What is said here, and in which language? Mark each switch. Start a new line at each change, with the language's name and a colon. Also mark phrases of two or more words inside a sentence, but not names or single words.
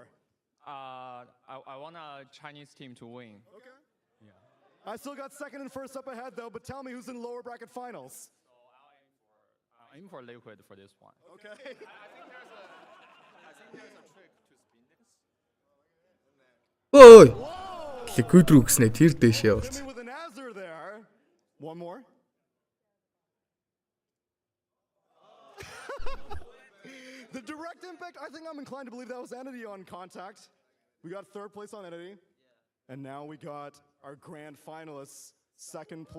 English: I want a Chinese team to win. Okay. Yeah. I still got 2nd and 1st up ahead, though, but tell me who's in lower bracket finals. I aim for Liquid for this one. Okay. I think there's a trick to spin this.
Mongolian: Ой. Liquid руу гэснэ тэр дэшээ болц.
English: With an Azure there. One more. The direct impact, I think I'm inclined to believe that was Entity on contact. We got 3rd place on Entity. And now we got our grand finalists, 2nd place.